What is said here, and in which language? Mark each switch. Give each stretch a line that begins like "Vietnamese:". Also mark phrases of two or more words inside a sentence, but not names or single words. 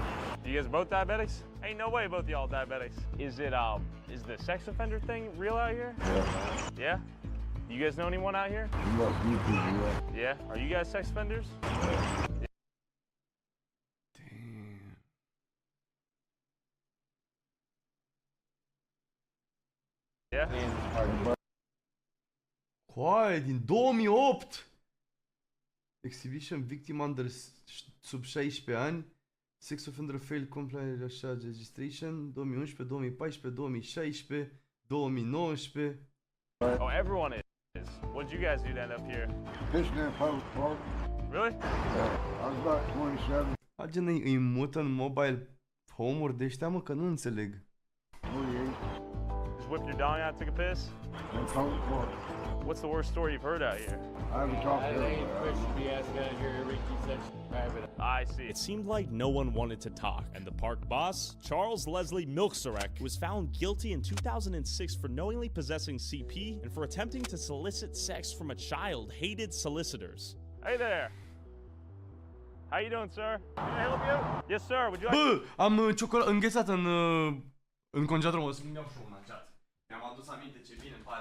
English: You guys both diabetics? Ain't no way both y'all diabetics. Is is the sex offender thing real out here? Yeah. Yeah? You guys know anyone out here? You must be people, yeah. Yeah? Are you guys sex offenders? Yeah?
Romanian: Coai, din 2008!
English: Exhibition victim under
Romanian: sub 16 ani.
English: Sex offender failed compliant registration. 2011, 2014, 2016, 2019. Oh, everyone is. What did you guys do to end up here? Fishing in public park. Really? Yeah. I was about 27.
Romanian: Agen îi mută în
English: mobile home-uri
Romanian: de ăștia, mă, că nu înțeleg.
English: 48. Just whipped your dong out, took a piss? In public park. What's the worst story you've heard out here? I haven't talked to I see. It seemed like no one wanted to talk, and the park boss, Charles Leslie Milkserek, was found guilty in 2006 for knowingly possessing CP and for attempting to solicit sex from a child, hated solicitors. Hey there. How you doing, sir? Can I help you? Yes, sir. Would you like...
Romanian: Bă, am ciocolată înghețată în congelator, o să-mi iau și un aceat. Mi-am adus aminte ce bine îmi pare.